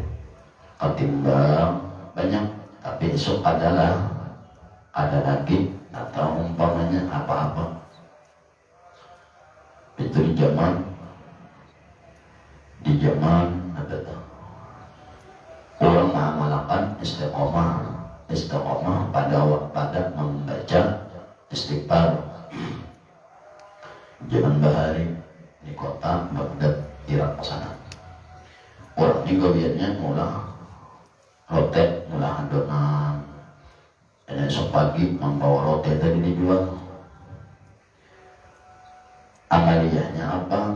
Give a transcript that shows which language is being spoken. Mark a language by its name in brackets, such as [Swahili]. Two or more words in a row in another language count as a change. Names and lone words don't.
[Indonesian] Ketimbang banyak tapi esok ada lagi, atau umpamanya apa-apa itu di zaman ada orang mengamalkan istiqomah pada membaca istighfar. Zaman bahari di kota Baghdad, Irak sana, orang ini gawiannya mula adonan, dan esok pagi membawa roti tadi dijual. Amaliyahnya apa?